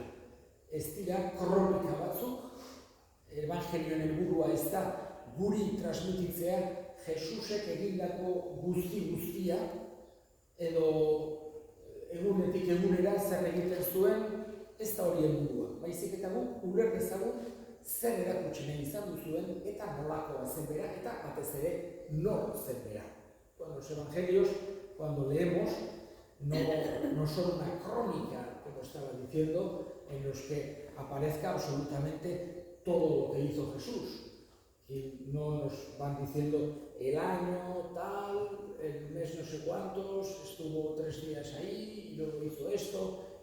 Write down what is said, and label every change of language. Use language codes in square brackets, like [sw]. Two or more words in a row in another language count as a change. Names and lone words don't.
[eu] Ez dira kronika batzuk, evangelioen helburua ez da guri transmititzea Jesusek egindako guztia edo egunetik egunera zer egiten zuen, ez da hori helburua. Baizik eta guk uler dezagun zer erakutsi nahi izan duzuen eta nolakoa zen bera eta batez ere nor zen bera. [es] Los evangelios, cuando leemos, no son una crónica, como estaba diciendo, en los que aparezca absolutamente todo lo que hizo Jesús. Y no nos van diciendo el año tal, el mes no sé cuántos, estuvo 3 días ahí y luego hizo esto.